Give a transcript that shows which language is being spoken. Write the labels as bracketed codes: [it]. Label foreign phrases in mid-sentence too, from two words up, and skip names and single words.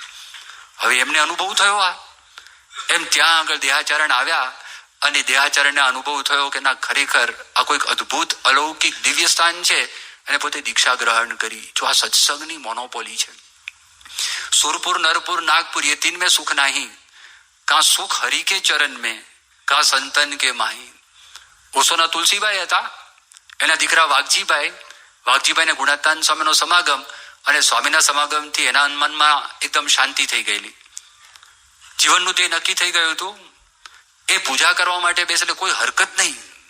[gu] હવે એમને અનુભવ થયો આ. એમ ત્યાં આગળ દેહાચરણ આવ્યા અને દેહાચરણને અનુભવ થયો કે ના, ખરેખર આ કોઈક અદ્ભુત અલૌકિક દિવ્ય સ્થાન છે. અને પોતે દીક્ષા ગ્રહણ કરી. જો આ સત્સંગની મોનોપોલી છે. [hi] सुरपुर, नरपुर, नागपुर ये 3 में सुख नहीं, का सुख हरि के चरण में, का संतन के माही. [gu] ઓશોના તુલસીભાઈ હતા, એના દીકરા વાઘજીભાઈને ગુણાતાન સ્વામીનો સમાગમ અને સ્વામીના સમાગમથી એના મનમાં એકદમ શાંતિ થઈ ગયેલી. જીવનનું તે નક્કી થઈ ગયું હતું. એ પૂજા કરવા માટે બેસે એટલે કોઈ હરકત નહીં.